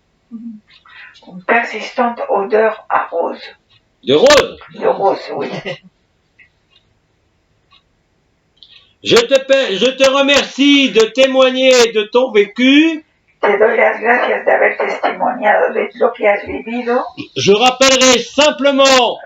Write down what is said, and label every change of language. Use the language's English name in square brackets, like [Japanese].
[French] Une persistante odeur à rose. De rose. De rose, oui. Je te remercie de témoigner de ton vécu. [Spanish] Te doy las gracias de haber testimoniado de lo que has vivido. [French] Je rappellerai simplement